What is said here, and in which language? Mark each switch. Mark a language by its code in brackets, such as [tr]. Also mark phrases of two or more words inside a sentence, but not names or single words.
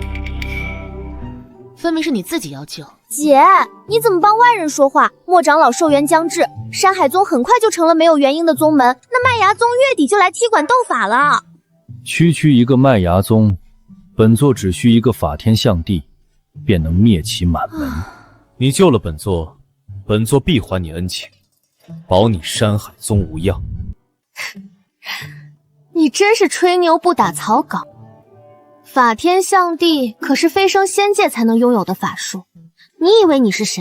[zh] 分明是你自己要救。姐，你怎麼幫外人說話？莫長老壽元將至，山海宗很快就成了沒有元嬰的宗門，那麥芽宗月底就來踢館鬥法了。區區一個麥芽宗，本座只需一個法天象地，便能滅其滿門。你救了本座，本座必還你恩情，保你山海宗無恙。你真是吹牛不打草稿。法天象地可是飞升仙界才能擁有的法術，你以為你是誰？